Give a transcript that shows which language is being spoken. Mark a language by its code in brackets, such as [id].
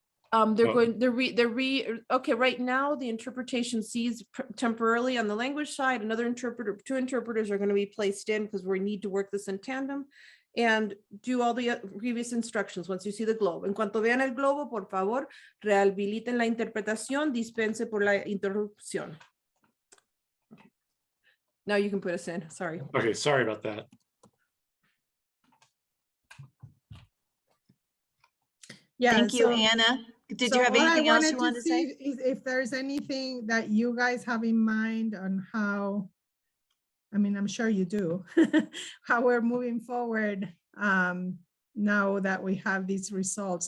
[en] Okay, right now the interpretation sees temporarily on the language side, two interpreters are going to be placed in because we need to work this in tandem and do all the previous instructions once you see the globe. [es] En cuanto vean el globo, por favor, rehabiliten la interpretación, dispense por la interrupción. [en] Now you can put us in, sorry. Okay, sorry about that. Yeah, thank you, Anna. Did you have anything else you wanted to say? If there's anything that you guys have in mind on how, I'm sure you do, how we're moving forward now that we have these results.